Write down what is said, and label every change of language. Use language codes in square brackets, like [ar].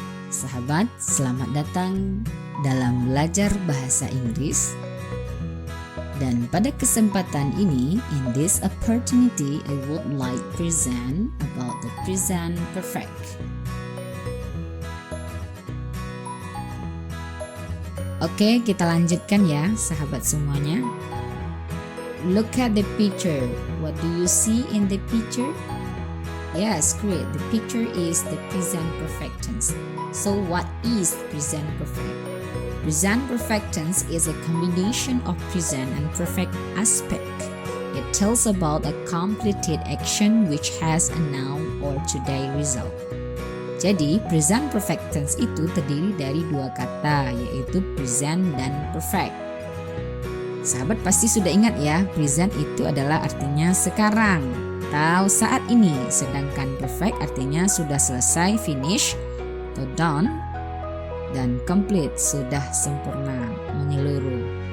[id] Sahabat, selamat datang dalam belajar bahasa Inggris. Dan pada kesempatan ini, [en] in this opportunity, I would like to present about the present perfect. [id] Oke, kita lanjutkan ya, sahabat semuanya. [en] Look at the picture. What do you see in the picture? Yes, great. The picture is the present perfect tense. So what is present perfect? Present perfect tense is a combination of present and perfect aspect. It tells about a completed action which has a noun or today result. [id] Jadi, present perfect tense itu terdiri dari dua kata, yaitu present dan perfect. Sahabat pasti sudah ingat ya, present itu adalah artinya sekarang atau saat ini, sedangkan perfect artinya sudah selesai, finish atau done, dan complete, sudah sempurna, menyeluruh.